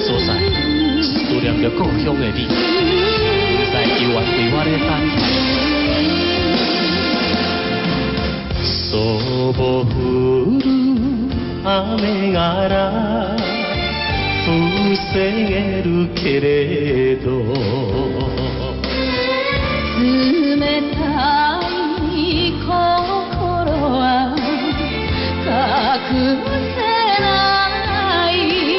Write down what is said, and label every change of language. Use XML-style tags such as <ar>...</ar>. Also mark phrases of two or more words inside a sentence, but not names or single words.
<nan>所在，思念着故乡的你，在犹原为我咧等待。</nan> <ja>そぼ降る雨がら防げるけれど、冷たい心は隠せない。</ja>